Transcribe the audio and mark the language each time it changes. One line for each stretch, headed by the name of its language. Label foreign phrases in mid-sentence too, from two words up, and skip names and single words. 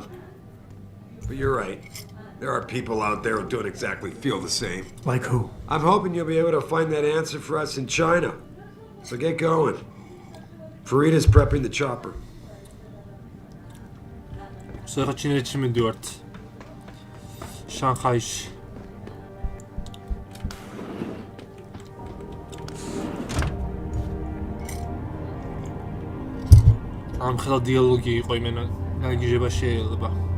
English: But you're right. There are people out there who don't exactly feel the same. Like who? I'm hoping you'll be able to find that answer for us in China. So get going. Farida's prepping the chopper.
Georgian: So ჩინეთში მივდივართ. შანხაიში. ამ ხელა დიალოგი იყო იმენა გაგიჟება შეიძლება.